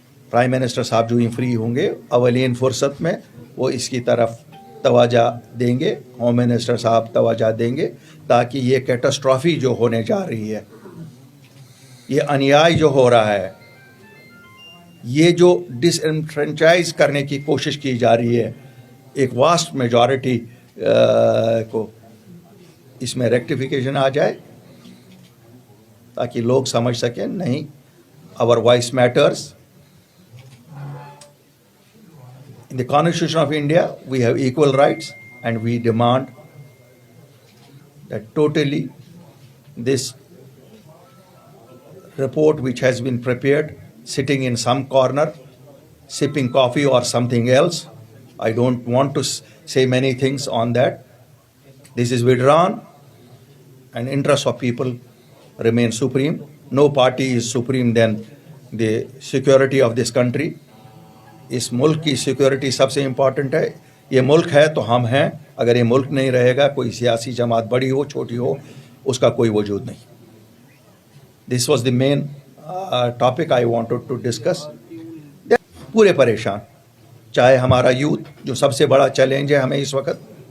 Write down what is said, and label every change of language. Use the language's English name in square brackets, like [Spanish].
[Urdu] Prime minister صاحب جو ہی free ہوں گے اولین فرصت میں وہ اس کی طرف توجہ دیں گے, ہوم منسٹر صاحب توجہ دیں گے, تاکہ یہ کیٹاسٹرافی جو ہونے جا رہی ہے, یہ انیائی جو ہو رہا ہے, یہ جو ڈس انفرینچائز کرنے کی کوشش کی جا رہی ہے ایک واسٹ میجورٹی کو, اس میں ریکٹیفیکیشن آ جائے تاکہ لوگ سمجھ سکیں نہیں, [English] our voice matters. In the Constitution of India, we have equal rights, and we demand that totally this report which has been prepared, sitting in some corner, sipping coffee or something else, I don't want to say many things on that. This is withdrawn, and interests of people remain supreme. No party is supreme than the security of this country. [Urdu] اس ملک کی security سب سے important ہے. یہ ملک ہے تو ہم ہیں, اگر یہ ملک نہیں رہے گا, کوئی سیاسی جماعت بڑی ہو چھوٹی ہو, اس کا کوئی وجود نہیں. [English] This was the main topic I wanted to discuss. [Urdu] پورے پریشان, چاہے ہمارا یوتھ جو سب سے بڑا چیلنج ہے ہمیں اس وقت.